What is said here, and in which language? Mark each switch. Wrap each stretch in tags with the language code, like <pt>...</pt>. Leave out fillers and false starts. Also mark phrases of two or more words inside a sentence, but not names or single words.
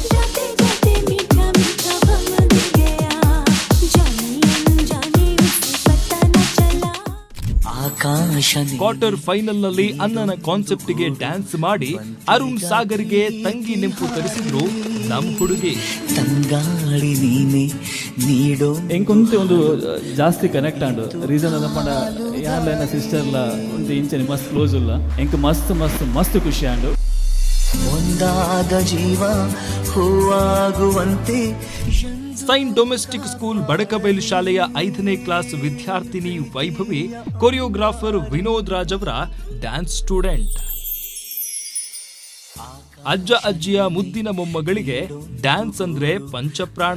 <en>quarter final</en> <kn>ನಲ್ಲಿ ಅನ್ನನ ಕಾನ್ಸೆಪ್ಟ್ ಗೆ ಡ್ಯಾನ್ಸ್ ಮಾಡಿ ಅರುಣ್ ಸಾಗರ್ಗೆ ತಂಗಿ ನೆಂಪು ತರಿಸಿದ್ರು ನಮ್ ಹುಡುಗಿ.</kn> <tcy>ಎಂಕೊಂತೆ ಒಂದು ಜಾಸ್ತಿ ಕನೆಕ್ಟ್ ಆಂಡು ರೀಸನ್ ಅದ ಪಂಡ ಯಾರ್ಲ ಸಿಸ್ಟರ್ಲ ಒಂದು ಇಂಚನೆ ಮಸ್ತ್ ಕ್ಲೋಸ್ ಇಲ್ಲ ಎಂಕ್ ಮಸ್ತ್ ಮಸ್ತ್ ಮಸ್ತ್ ಖುಷಿ ಆಂಡು.</tcy> <kn>ಒಂದಾದ ಜೀವ ಹೂವಾಗುವಂತೆ. ಸೈಂಟ್ ಡೊಮೆಸ್ಟಿಕ್ ಸ್ಕೂಲ್ ಬಡಕಬೈಲು ಶಾಲೆಯ 5ನೇ ಕ್ಲಾಸ್ ವಿದ್ಯಾರ್ಥಿನಿ ವೈಭವಿ ಕೊರಿಯೋಗ್ರಾಫರ್ ವಿನೋದ್ ರಾಜ್ ಅವರ</kn> <en>dance student.</en> <kn>ಅಜ್ಜ ಅಜ್ಜಿಯ ಮುದ್ದಿನ ಮೊಮ್ಮಗಳಿಗೆ ಡ್ಯಾನ್ಸ್ ಅಂದ್ರೆ ಪಂಚಪ್ರಾಣ.</kn>